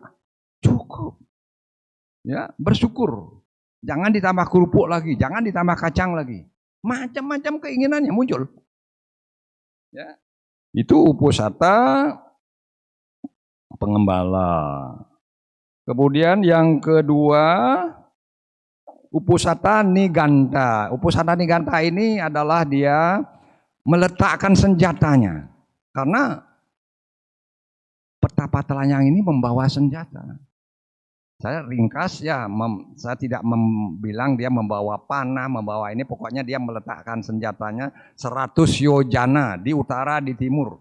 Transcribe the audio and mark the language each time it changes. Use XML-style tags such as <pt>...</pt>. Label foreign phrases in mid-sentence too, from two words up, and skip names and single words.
<id>Cukup. Ya, bersyukur. Jangan ditambah kerupuk lagi, jangan ditambah kacang lagi. Macam-macam keinginannya muncul. Ya. Itu upusata pengembala. Kemudian yang kedua upusata niganta. Upusata niganta ini adalah dia meletakkan senjatanya. Karena petapa telanjang ini membawa senjata. Saya ringkas ya, saya tidak bilang dia membawa panah, membawa ini, pokoknya dia meletakkan senjatanya 100 yojana di utara, di timur.</id>